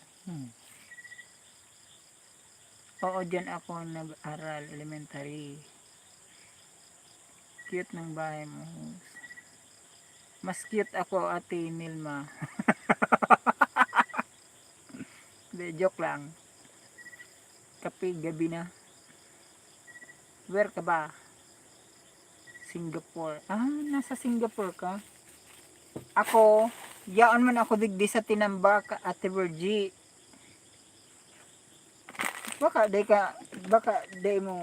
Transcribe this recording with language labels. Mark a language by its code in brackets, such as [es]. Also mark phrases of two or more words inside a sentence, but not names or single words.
[tl] Oo, dyan ako nag-aral elementary. Cute ng bahay mo. Mas cute ako, Ate Nilma. De, joke lang. Kape, gabi na. Where ka ba? Singapore. Ah, nasa Singapore ka? [bik] Ako, yaon man ako digdi sa Tinambak, Ate Virgie. Baka day mo.